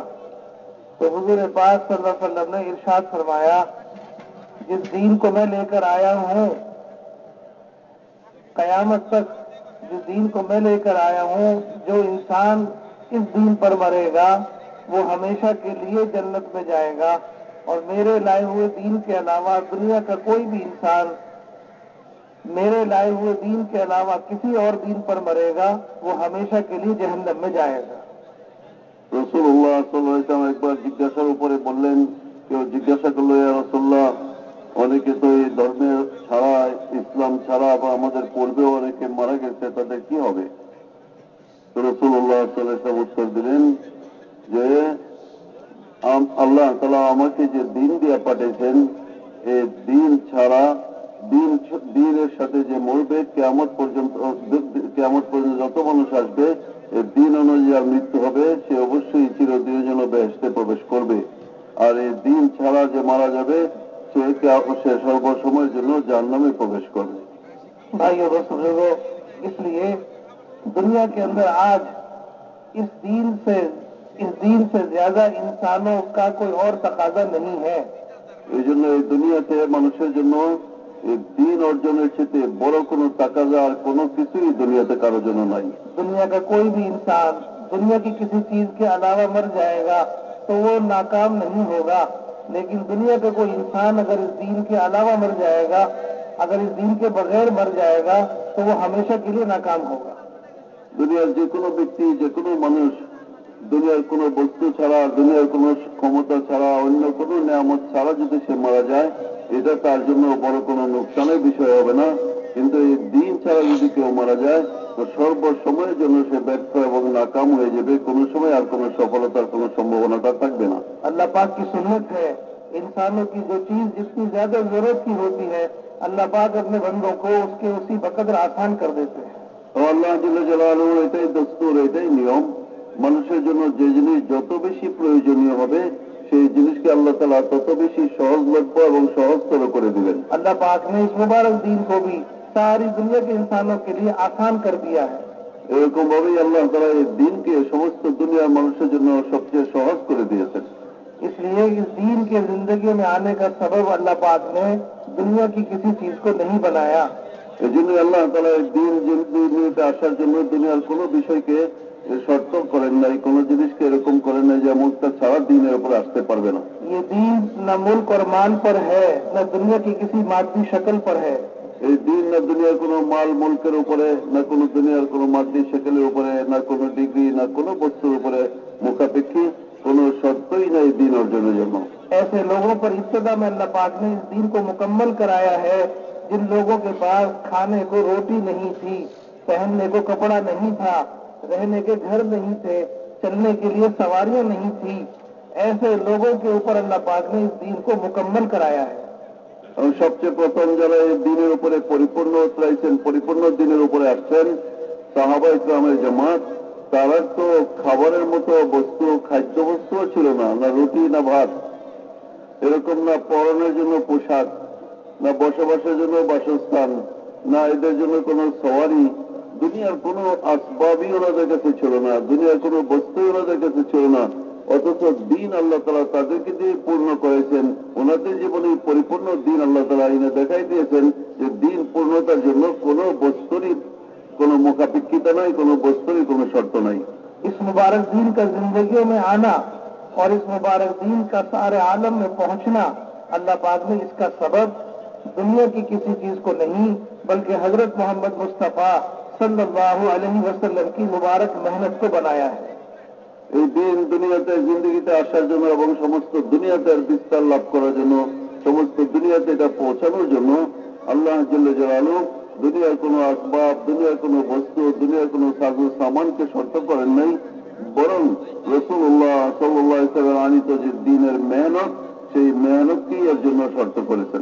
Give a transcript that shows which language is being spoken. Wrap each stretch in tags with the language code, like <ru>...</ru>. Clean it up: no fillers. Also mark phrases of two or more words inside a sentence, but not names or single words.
<ur>تو حضور پاک</ur> <ar>صلی اللہ علیہ وسلم</ar> <ur>نے ارشاد فرمایا جس دین کو میں لے کر آیا ہوں قیامت تک، جس دین کو میں لے کر آیا ہوں، جو انسان اس دین پر مرے گا وہ ہمیشہ کے لیے جنت میں جائے گا، اور میرے لائے ہوئے دین کے علاوہ دنیا کا کوئی بھی انسان میرے لائے ہوئے دین کے علاوہ کسی اور دین پر مرے گا وہ ہمیشہ کے لیے جہنم میں جائے گا.</ur> <ar>رسول الله صلى الله عليه وسلم</ar> <bn>একবার জিজ্ঞাসার উপরে বললেন, কেউ জিজ্ঞাসা করলো,</bn> <ar>يا رسول الله,</ar> <bn>অনেকে তো এই ধর্মের ছাড়া, ইসলাম ছাড়া বা আমাদের পূর্বেও অনেকে মারা গেছে, তাদের কি হবে? তো</bn> <ar>رسول الله صلى الله عليه وسلم</ar> <bn>উত্তর দিলেন যে আল্লাহ তাআলা আমাকে যে দিন দিয়ে পাঠিয়েছেন, এই দিন ছাড়া দিনের সাথে যে মরবে, কিয়ামত পর্যন্ত যত মানুষ আসবে এই দিন অনুযায়ী আর মৃত্যু হবে, সে অবশ্যই চিরদিনের জন্য বেহেশতে প্রবেশ করবে। আর এই দিন ছাড়া যে মারা যাবে সে সর্বসময়ের জন্য জাহান্নামে প্রবেশ করবে।</bn> <ur>بھائیو بزرگوں، اس لیے دنیا کے اندر آج اس دین سے زیادہ انسانوں کا کوئی اور تقاضا نہیں ہے.</ur> <bn>এই জন্য এই দুনিয়াতে মানুষের জন্য এই দিন অর্জনের চেয়ে বড় কোনো তাকাজা আর কোনো কিছুই দুনিয়াতে কারোর জন্য নাই.</bn> <ur>دنیا کا کوئی بھی انسان دنیا کی کسی چیز کے علاوہ مر جائے گا تو وہ ناکام نہیں ہوگا، لیکن دنیا کا کوئی انسان اگر اس دین کے علاوہ مر جائے گا، اگر اس دین کے بغیر مر جائے گا تو وہ ہمیشہ کے لیے ناکام ہوگا.</ur> <bn>দুনিয়ার যে কোনো ব্যক্তি, যে কোনো মানুষ দুনিয়ার কোনো বস্তু ছাড়া, দুনিয়ার কোনো ক্ষমতা ছাড়া, অন্য কোনো নিয়ামত ছাড়া যদি সে মারা যায়, এটা তার জন্য বড় কোনো নোকসানের বিষয় হবে না। কিন্তু এই দিন ছাড়া যদি কেউ মারা যায় তো সর্বসময়ের জন্য সে ব্যর্থ এবং নাকাম হয়ে যাবে, কোনো সময় আর কোনো সফলতার কোনো সম্ভাবনাটা থাকবে না।</bn> <ur>اللہ پاک کی سنت ہے، انسانوں کی جو چیز جتنی زیادہ ضرورت کی ہوتی ہے اللہ پاک اپنے بندوں کو اس کے اسی بقدر آسان کر دیتے ہیں.</ur> <ar>الله جل جلاله</ar> <bn>এটাই দস্তুর, এটাই নিয়ম, মানুষের জন্য যে জিনিস যত বেশি প্রয়োজনীয় হবে সেই জিনিসকে আল্লাহ তাআলা তত বেশি সহজলভ্য এবং সহজতর করে দিবেন.</bn> <ur>اللہ پاک نے اس مبارک دین کو بھی ساری دنیا کے انسانوں کے لیے آسان کر دیا ہے.</ur> <bn>এরকম ভাবেই আল্লাহ তাআলা এই দিনকে সমস্ত দুনিয়ার মানুষের জন্য সবচেয়ে সহজ করে দিয়েছেন.</bn> <ur>اس لیے اس دین کے زندگی میں آنے کا سبب اللہ پاک نے دنیا کی کسی چیز کو نہیں بنایا.</ur> <bn>এই জন্যই আল্লাহ তাআলা এই দুনিয়াতে আসার জন্য দুনিয়ার কোনো বিষয়কে শর্ত করেন নাই, কোনো জিনিসকে এরকম করেন নাই যে মুক্তা ছাড়া দিনের উপর আসতে পারবে না.</bn> <ur>یہ دین نہ ملک اور مان پر ہے نہ دنیا کی کسی مادی شکل پر ہے.</ur> <bn>এই দিন না দুনিয়ার কোনো মাল মুলকের উপরে, না কোনো দুনিয়ার কোনো মাদ্রি শেকেলের উপরে, না কোনো ডিগ্রি, না কোনো বস্তুর উপরে মুখাপেক্ষী কোনো শর্তই নাই দিন অর্জনের জন্য.</bn> <ur>ایسے لوگوں پر ابتدا میں اللہ پاک نے اس دین کو مکمل کرایا ہے جن لوگوں کے پاس کھانے کو روٹی نہیں تھی، پہننے کو کپڑا نہیں تھا، رہنے کے گھر نہیں تھے، چلنے کے لیے سواریاں نہیں تھی. ایسے لوگوں کے اوپر اللہ پاک نے اس دین کو مکمل کرایا ہے.</ur> <bn>এবং সবচেয়ে প্রথম যারা এই দিনের উপরে পরিপূর্ণ উতরাইছেন, পরিপূর্ণ দিনের উপরে আসছেন, সাহাবা ইকরামের জামাত, তারা তো খাবারের মতো বস্তু, খাদ্য বস্তুও ছিল না, না রুটি না ভাত. এরকম না পরনের জন্য পোশাক, না বসবাসের জন্য বাসস্থান, না এদের জন্য কোনো সওয়ারি, দুনিয়ার কোনো আসবাবই ওনাদের কাছে ছিল না, দুনিয়ার কোনো বস্তুই ওনাদের কাছে ছিল না। অথচ দিন আল্লাহ তালা তাদেরকে দিয়ে পূর্ণ করেছেন। ওনাদের জীবনে পরিপূর্ণ দিন আল্লাহ তালা এনে দেখাই দিয়েছেন যে দিন পূর্ণতার জন্য কোনো বস্তুরই কোনো মুখাপেক্ষিতা নাই, কোনো বস্তুরই কোনো শর্ত নাই।</bn> <ur>اس مبارک دین کا زندگیوں میں آنا اور اس مبارک دین کا سارے عالم میں پہنچنا، اللہ پاک نے اس کا سبب دنیا کی کسی چیز کو نہیں بلکہ حضرت محمد مصطفیٰ</ur> <ar>صلى الله عليه وسلم</ar> <ur>کی مبارک محنت کو بنایا ہے.</ur> <bn>এই দিন দুনিয়াতে জিন্দগিতে আসার জন্য এবং সমস্ত দুনিয়াতে বিস্তার লাভ করার জন্য, সমস্ত দুনিয়াতে এটা পৌঁছানোর জন্য</bn> <ar>الله جل جلاله</ar> <bn>দুনিয়ার কোনো আসবাব, দুনিয়ার কোনো বস্তু, দুনিয়ার কোনো সাজু সামানকে শর্ত করেন নাই, বরং</bn> <ar>رسول الله صلى الله عليه وسلم</ar> <bn>আনিত যে দিনের মেহনত, সেই মেহনতকেই এর জন্য শর্ত করেছেন।</bn>